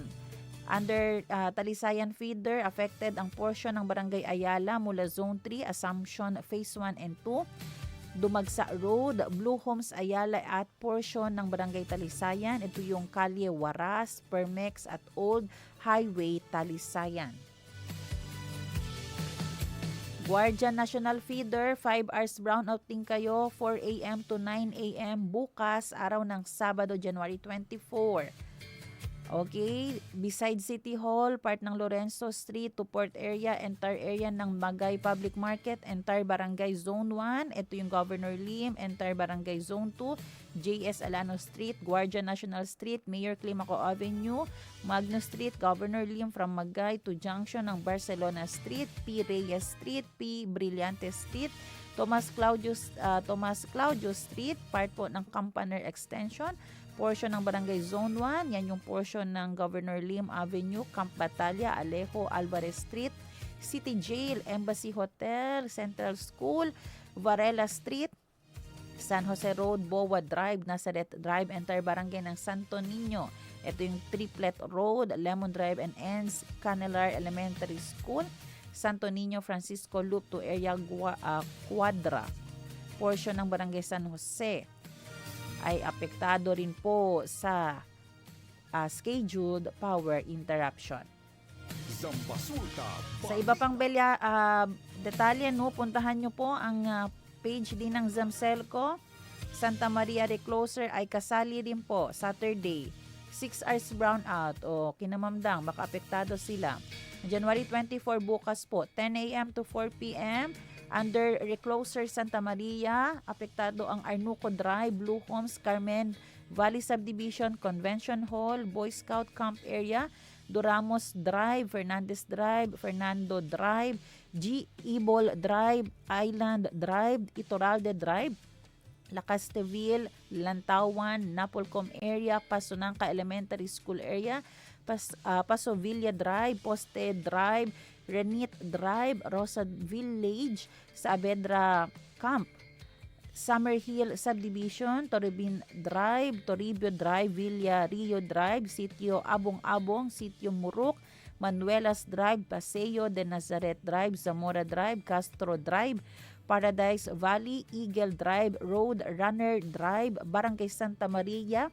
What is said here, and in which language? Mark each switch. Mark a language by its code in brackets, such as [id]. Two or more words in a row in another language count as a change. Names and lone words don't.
[tl] Under Talisayan Feeder, affected ang portion ng Barangay Ayala mula Zone 3, Assumption Phase 1 and 2, Dumagsa Road, Blue Homes Ayala at portion ng Barangay Talisayan. Ito yung Kalye Waras, Permex at Old Highway Talisayan. Guardian National Feeder, [en] 5 hours brownout [tl] din kayo, [en] 4 a.m. to 9 a.m. [tl] bukas, araw ng Sabado, January 24. Okay, beside City Hall, part ng Lorenzo Street to Port Area, [en] entire area [tl] ng Magay Public Market, entire Barangay Zone 1, ito yung Governor Lim, entire Barangay Zone 2, JS Alano Street, Guardia National Street, Mayor Climaco Avenue, Magno Street, Governor Lim [en] from Magay to junction [tl] ng Barcelona Street, P. Reyes Street, P. Brillante Street, Tomas Claudio Street, part po ng Campaner Extension, portion ng Barangay Zone 1, yan yung portion ng Governor Lim Avenue, Camp Batalya, Alejo, Alvarez Street, City Jail, Embassy Hotel, Central School, Varela Street, San Jose Road, Boa Drive, Nazareth Drive, entire barangay ng Santo Niño. Ito yung Triplet Road, Lemon Drive and ends, Canelar Elementary School, Santo Niño, Francisco Loop to area Quadra. Portion ng Barangay San Jose ay apektado rin po sa [en] scheduled power interruption. [tl] Sa iba pang detalye, puntahan nyo po ang page din ng Zamselco. Santa Maria Recloser ay kasali rin po Saturday. [en] 6 hours brownout [tl] o kinamamdang makaapektado sila. January 24 bukas po, [en] 10 a.m. to 4 p.m. [tl] Under Recloser Santa Maria, apektado ang Arnuco Drive, Blue Homes, Carmen Valley Subdivision, Convention Hall, Boy Scout Camp Area, Duramos Drive, Fernandez Drive, Fernando Drive, G. Ibol Drive, Island Drive, Itoralde Drive, Lacasteville, Lantawan, Napolcom area, Pasunangka Elementary School area, Paso Villa Drive, Poste Drive, Renit Drive, Rosa Village, Saavedra Camp, Summerhill Subdivision, Toribin Drive, Toribio Drive, Villa Rio Drive, Sitio Abong-Abong, Sitio Muruk, Manuelas Drive, Paseo de Nazaret Drive, Zamora Drive, Castro Drive, Paradise Valley, Eagle Drive, Road Runner Drive, Barangay Santa Maria.